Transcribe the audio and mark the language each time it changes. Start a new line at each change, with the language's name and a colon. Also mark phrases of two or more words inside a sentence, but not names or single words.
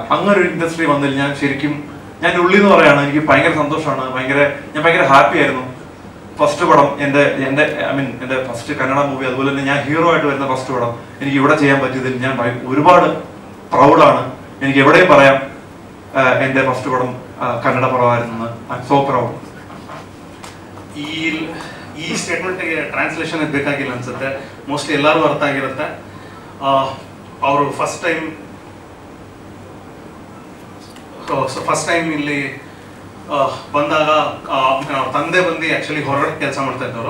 Malayalam: അങ്ങനെ ഒരു ഇൻഡസ്ട്രി വന്നതിൽ ഞാൻ ഉള്ളിൽ നിന്ന് പറയാണ്, എനിക്ക് ഭയങ്കര സന്തോഷമാണ്, ഞാൻ ഭയങ്കര ഹാപ്പി ആയിരുന്നു. ഫസ്റ്റ് പടം എൻ്റെ ഫസ്റ്റ് കന്നഡ മൂവി, അതുപോലെ തന്നെ ഞാൻ ഹീറോ ആയിട്ട് വരുന്ന ഫസ്റ്റ് പടം എനിക്ക് ഇവിടെ ചെയ്യാൻ പറ്റിയതിൽ ഞാൻ ഒരുപാട് പ്രൗഡാണ്. എനിക്ക് എവിടെയും പറയാം എൻ്റെ ഫസ്റ്റ് പടം കന്നഡ പടമായിരുന്നു.
English: I am so proud.
Kannada: ಈ
English: statement translation
Kannada: ಬೇಕಾಗಿಲ್ಲ ಅನ್ಸುತ್ತೆ, ಮೋಸ್ಟ್ಲಿ ಎಲ್ಲರಿಗೂ ಅರ್ಥ ಆಗಿರುತ್ತೆ. ಅವರು
English: first time
Kannada: ಇಲ್ಲಿ ಬಂದಾಗ ಅವ್ರ ತಂದೆ ಬಂದು ಆ್ಯಕ್ಚುಲಿ ಹೊರಗಡೆ ಕೆಲಸ ಮಾಡ್ತಾ ಇದ್ದವರು.